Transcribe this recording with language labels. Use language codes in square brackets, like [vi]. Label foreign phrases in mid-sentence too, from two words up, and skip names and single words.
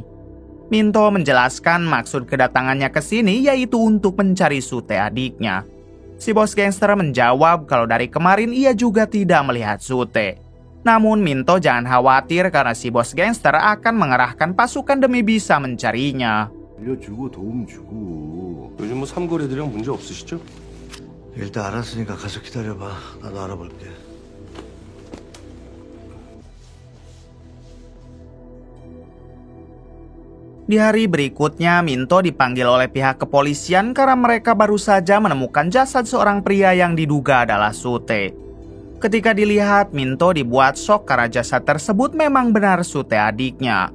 [id] Minto menjelaskan maksud kedatangannya ke sini yaitu untuk mencari Sute adiknya. Si bos gangster menjawab kalau dari kemarin ia juga tidak melihat Sute. Namun Minto jangan khawatir karena si bos gangster akan mengerahkan pasukan demi bisa mencarinya. [ko] 알려주고 도움 주고. 요즘 뭐 삼거리들이랑 문제 없으시죠? 일단 알았으니까 가서 기다려봐. 나도 알아볼게. [id] Di hari berikutnya, Minto dipanggil oleh pihak kepolisian karena mereka baru saja menemukan jasad seorang pria yang diduga adalah Sute. Ketika dilihat, Minto dibuat shock karena jasad tersebut memang benar Sute adiknya.